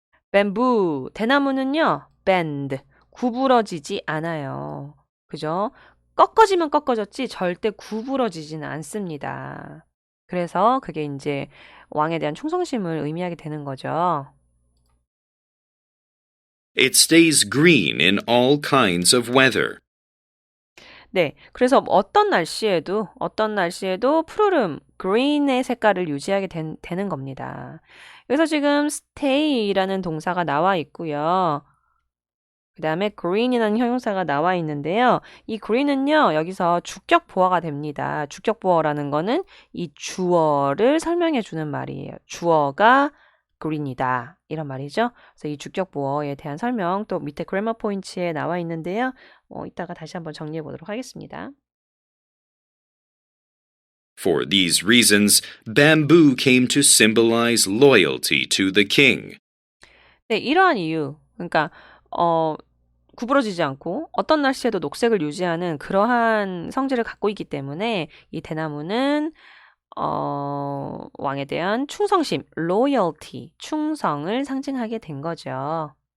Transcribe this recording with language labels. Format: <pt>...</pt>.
<ko>뱀부, 대나무는요, bend, 구부러지지 않아요. 그죠? 꺾어지면 꺾어졌지 절대 구부러지지는 않습니다. 그래서 그게 이제 왕에 대한 충성심을 의미하게 되는 거죠.</ko> <en>It stays green in all kinds of weather.</en> <ko>네, 그래서 어떤 날씨에도 푸르름, green의 색깔을 유지하게 되는 겁니다. 여기서 지금 stay라는 동사가 나와 있고요. 그 다음에 green이라는 형용사가 나와 있는데요. 이 green은요, 여기서 주격 보어가 됩니다. 주격 보어라는 거는 이 주어를 설명해 주는 말이에요. 주어가 green이다. 이런 말이죠. 그래서 이 주격 보어에 대한 설명 또 밑에 grammar points에 나와 있는데요. 이따가 다시 한번 정리해 보도록 하겠습니다.</ko> <en>For these reasons, bamboo came to symbolize loyalty to the king.</en> <ko>네, 이러한 이유. 그러니까 구부러지지 않고 어떤 날씨에도 녹색을 유지하는 그러한 성질을 갖고 있기 때문에 이 대나무는 왕에 대한 충성심, loyalty, 충성을 상징하게 된 거죠.</ko>